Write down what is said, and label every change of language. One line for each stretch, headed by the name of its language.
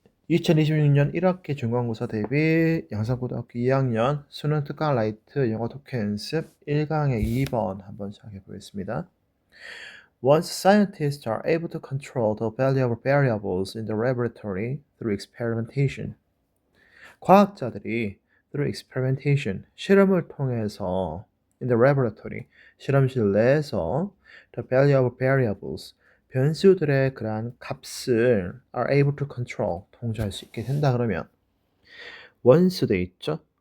Korean: 2026년 1학기 중간고사 대비 양산고등학교 2학년 수능 특강 라이트 영어 독해 연습 1강의 2번 한번 시작해 보겠습니다.
English: Once scientists are able to control the value of variables in the laboratory through experimentation.
Korean: 과학자들이
English: through experimentation,
Korean: 실험을 통해서
English: in the laboratory,
Korean: 실험실 내에서
English: the value of variables,
Korean: 변수들의 그러한 값을
English: are able to control,
Korean: 통제할 수 있게 된다 그러면 once 돼 있죠?